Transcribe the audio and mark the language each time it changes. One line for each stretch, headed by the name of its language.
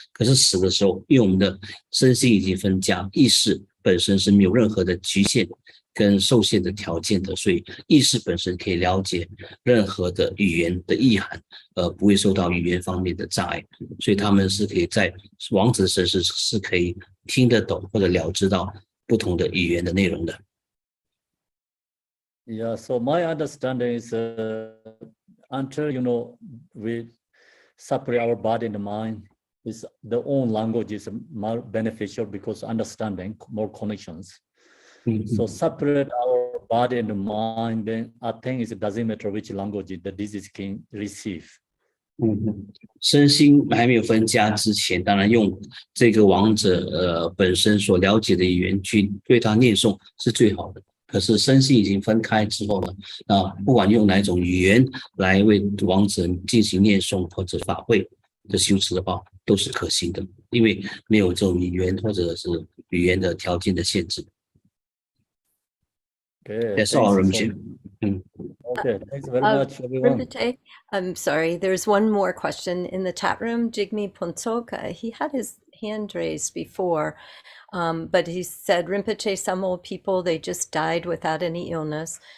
Chinese: 可是死的时候，因为我们的身心已经分家，意识本身是没有任何的局限跟受限的条件的，所以意识本身可以了解任何的语言的意涵，不会受到语言方面的障碍，所以他们是可以在亡者身世是可以听得懂或者了知到不同的语言的内容的。
English: Yeah, so my understanding is until you know we separate our body and the mind, is the own language is more beneficial because understanding more connections. So separate our body and the mind, then I think it doesn't matter which language the disease can receive.
Chinese: 身心还没有分家之前，当然用这个亡者本身所了解的语言去对他念诵是最好的。可是身心已经分开之后呢，不管用哪一种语言来为亡者进行念诵或者法会的修持的话，都是可行的，因为没有这种语言或者是语言的条件的限制。
English: Okay, That's all, Rinpoche. Okay, thanks very much, everyone. Rinpoche, I'm sorry, there's one more question in the chat room. Jigme Ponsoka, he had his hand raised before, but he said, Rinpoche, some old people, they just died without any illness.